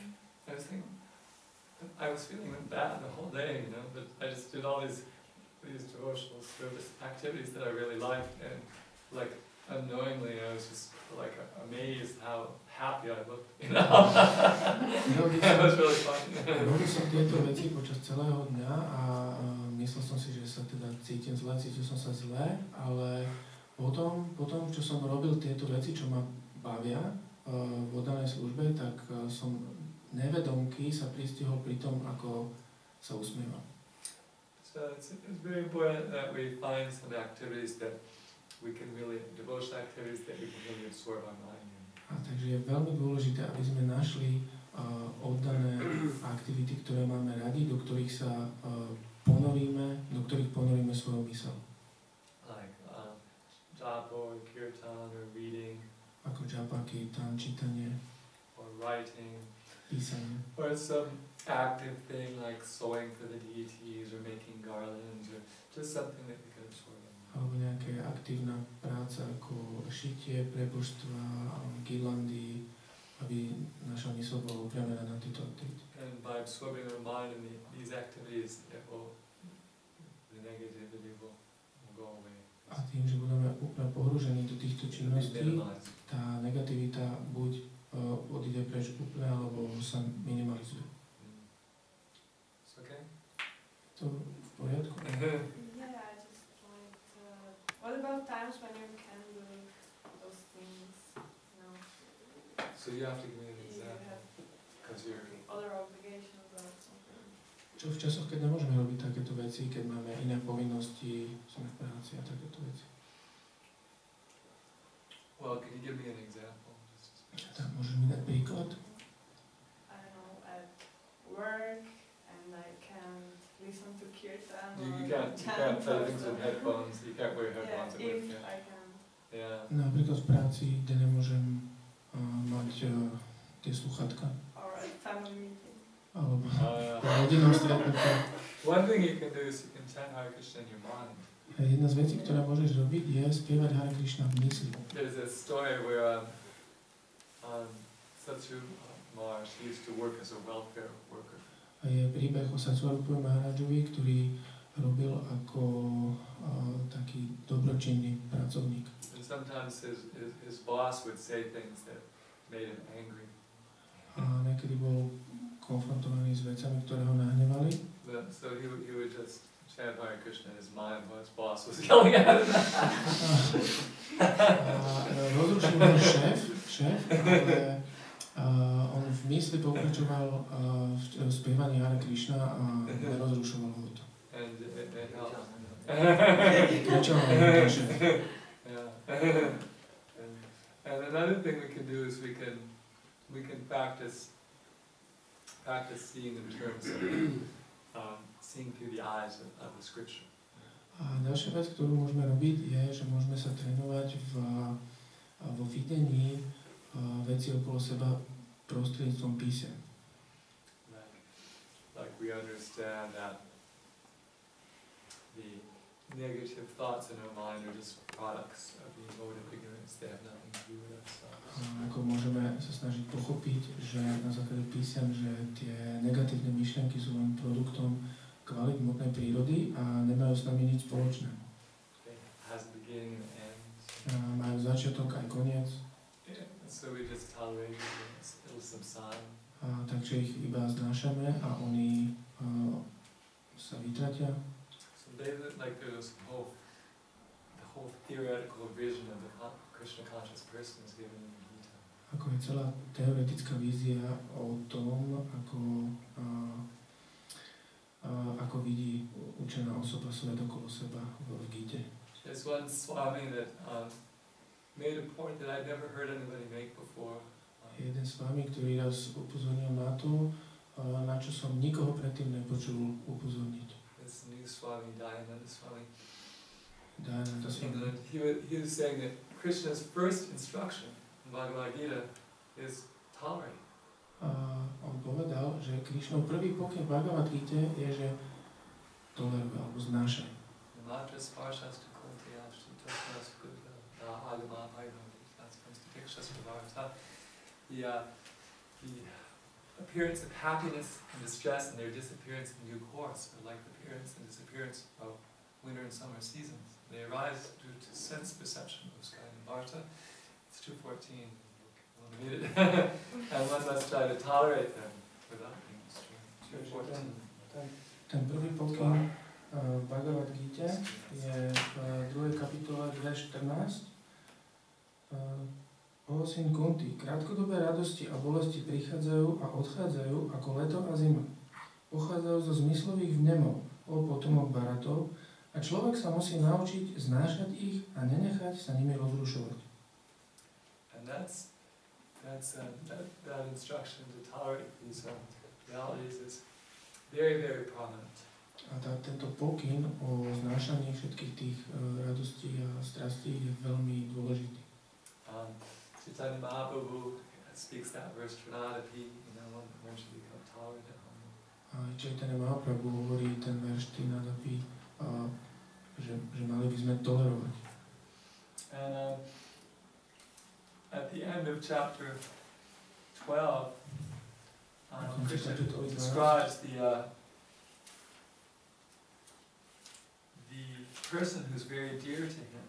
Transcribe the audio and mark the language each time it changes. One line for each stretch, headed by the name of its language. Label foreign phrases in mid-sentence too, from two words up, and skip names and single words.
English: I was feeling bad the whole day, but I just did all these devotional service activities that I really liked, and unknowingly I was just amazed how happy I looked, It was really fun.
Slovak: Robil som tieto veci počas celého dňa a myslel som si, že sa teda cítil som sa zle, ale potom, čo som robil tieto veci, čo ma bavia v oddanej službe, tak som nevedomky sa pristihol pri tom, ako sa usmievam.
English: So it's very important that we find some activities that we can really, devotional activities that we can really absorb our mind in.
Slovak: A takže je veľmi dôležité, aby sme našli oddané aktivity, ktoré máme radi, do ktorých sa ponoríme svoju myseľ.
English: Like japa or kirtan or reading.
Slovak: Ako japa, kirtan, čítanie.
English: Or writing.
Slovak: Písanie.
English: Or some active thing like sewing for the deities or making garlands or just something that we can absorb.
Slovak: Alebo nejaká aktívna práca ako šitie pre božstva, girlandy, aby naša mysl bola upriamená na tieto aktivity.
English: And by absorbing our mind in these activities, the negativity will go away.
Slovak: A tým, že budeme úplne pohrúžení do týchto činností, tá negativita buď odíde preč úplne, alebo sa minimalizuje.
English: Okay?
Slovak: To v poriadku?
English: What about times when you can do those things? So you have to give me an example. Because you're other obligations or something.
Slovak: Čo v časoch, keď nemôžeme robiť takéto veci, keď máme iné povinnosti, sme v práci a takéto veci?
English: Well, can you give me an example?
Slovak: Tak môžeš mi dať príklad?
English: I don't know, at work and like listen to kirtan You or can't chant play things also. with headphones. You can't wear Yeah, headphones at work. if Yeah. I can. Yeah.
Slovak: Napríklad v práci, kde nemôžem mať tie sluchatka.
English: Or at family meeting.
Slovak: Alebo
English: Yeah.
Slovak: rodinnom stretnutí.
English: One thing you can do is you can chant Hare Krishna in your mind.
Slovak: Jedna z vecí, ktoré môžeš robiť, je spievať Hare Krišna v mysli.
English: There's a story where Satsu Maharaj used to work as a welfare worker.
Slovak: A je príbeh o Satsvarupovi Maharajovi, ktorý robil ako taký dobročinný pracovník.
English: And sometimes his boss would say things that made him angry.
Slovak: A niekedy bol konfrontovaný s vecami, ktoré ho nahnevali.
English: So he would just chant Hare Krishna in his mind while his boss was yelling at him.
Slovak: Rozrušil ho šéf, ale on v mysli pokračoval v spievaní Hare Krishna a nerozrušoval ho to.
English: And it helped.
Slovak: Kričal ho ten šéf.
English: Yeah. And another thing we can do is we can practice seeing in terms of seeing through the eyes of the scripture.
Slovak: A ďalšia vec, ktorú môžeme robiť, je, že môžeme sa trénovať vo videní veci okolo seba prostredníctvom písem.
English: Like we understand that the negative thoughts in our mind are just products of the emotive ignorance. They have nothing to do with ourselves.
Slovak: Ako môžeme sa snažiť pochopiť, že na základe písem, že tie negatívne myšlienky sú len produktom kvalít hmotnej prírody a nemajú s nami nič spoločné.
English: It has a beginning and end.
Slovak: Majú začiatok aj koniec.
English: Yeah. So we just tolerate it and it'll subside.
Slovak: Takže ich iba znášame a oni sa vytratia.
English: So they like there's the whole theoretical vision of the Krishna conscious person is given in the Gita.
Slovak: Ako je celá teoretická vízia o tom, ako vidí učená osoba svet okolo seba v Gite.
English: There's one Swami that made a point that I'd never heard anybody make before.
Slovak: Jeden z vami, ktorý raz upozornil na to, na čo som nikoho predtým nepočul upozorniť.
English: This new Swami, Dayananda Swami. Dayananda Swami. He was saying that Krishna's first instruction in Bhagavad Gita is tolerate.
Slovak: On povedal, že Krišnov prvý pokyn v Bhagavad Gite je, že toleruj alebo znášaj.
English: The appearance of happiness and distress and their disappearance in due course are like the appearance and disappearance of winter and summer seasons. They arise due to sense perception of sky and Varta. It's 2:14. And one must try to tolerate them without being destroyed. 2:14.
Slovak: Ten prvý pokyn v Bhagavad Gite je v 2. kapitole 2.14. O syn Kunti, krátkodobé radosti a bolesti prichádzajú a odchádzajú ako leto a zima. Pochádzajú zo zmyslových vnemov, o potomok Bharatov, a človek sa musí naučiť znášať ich a nenechať sa nimi rozrušovať.
English: And that instruction to tolerate these realities is very, very prominent.
Slovak: A tento pokyn o znášaní všetkých tých radostí a strastí je veľmi dôležitý.
English: Chaitanya Mahaprabhu speaks that verse Trinadapi, one should become tolerant at home.
Slovak: Chaitanya Mahaprabhu hovorí ten verš Trinadapi, že mali by sme tolerovať.
English: And at the end of chapter 12, Krishna describes the person who's very dear to him.